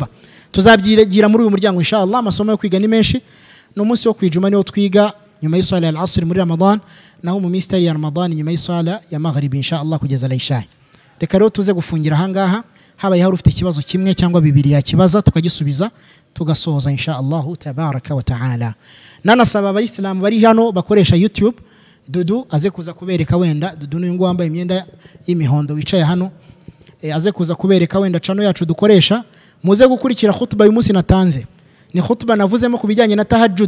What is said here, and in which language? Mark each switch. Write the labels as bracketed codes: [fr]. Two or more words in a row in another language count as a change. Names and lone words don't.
[rw] Tuzabyigira muri uyu muryango inshallah. Amasomo yo kwiga ni menshi. No munsi wo kwijuma niho twiga nyuma y'isala al-asr muri Ramadan, naho mu minsi ya Ramadan nyuma y'isala ya maghrib inshallah kugeza al-isha. Reka rero tuze gufungira ahangaha, habaye hari ufite ikibazo kimwe cyangwa bibiri yakibaza tukagisubiza tugasoza [ar] إن شاء الله تبارك وتعالى. [rw] Nanasaba abayisilamu bari hano bakoresha YouTube, Dudu aze kuza kubereka wenda, Dudu n'uyu wambaye imyenda y'imihondo wicaye hano, aze kuza kubereka wenda channel yacu dukoresha. Muze gukurikira khutba uyu munsi natanze, ni khutba navuzemo kubijyanye na tahajjud.